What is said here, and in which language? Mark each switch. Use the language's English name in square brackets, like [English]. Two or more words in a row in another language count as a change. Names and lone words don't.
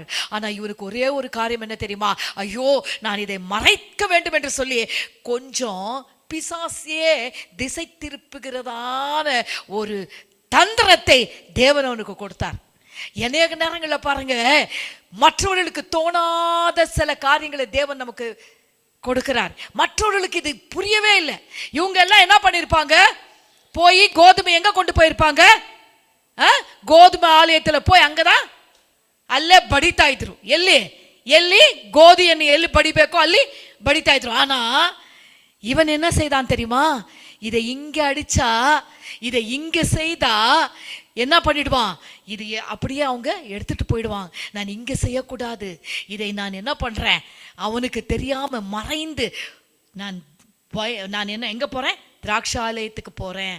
[Tamil] ஆனா இவருக்கு ஒரே ஒரு காரியம் என்ன தெரியுமா, ஐயோ நான் இதை மறைக்க வேண்டும் என்று சொல்லி கொஞ்சம் பிசாசியே திசை திருப்புகிறதான ஒரு தந்திரத்தை தேவன் அவனுக்கு கொடுத்தார். அநேக நேரங்களில் பாருங்க, மற்றவர்களுக்கு தோணாத சில காரியங்களை தேவன் நமக்கு கொடுக்கிறார். மற்றவர்களுக்கு இது புரியவே இல்லை. இவங்க எல்லாம் என்ன பண்ணிருப்பாங்க, போய் கோதுமை எங்க கொண்டு போயிருப்பாங்க, கோதுமை ஆலயத்தில் போய் அங்கதான் [Kannada] ಅಲ್ಲೇ ಬಡಿತಾ ಇದ್ರು. ಎಲ್ಲಿ ಗೋಧಿಯನ್ನು ಎಲ್ಲಿ ಬಡಿಬೇಕೋ ಅಲ್ಲಿ ಬಡಿತಾ ಇದ್ರು. [Tamil] ஆனா இவன் என்ன செய்தான் தெரியுமா, இதை இங்க அடிச்சா, இதை இங்க செய்தா என்ன பண்ணிடுவான், இது அப்படியே அவங்க எடுத்துட்டு போயிடுவாங்க. நான் இங்க செய்யக்கூடாது, இதை நான் என்ன பண்றேன், அவனுக்கு தெரியாம மறைந்து நான் என்ன எங்க போறேன், திராட்சாலயத்துக்கு போறேன்.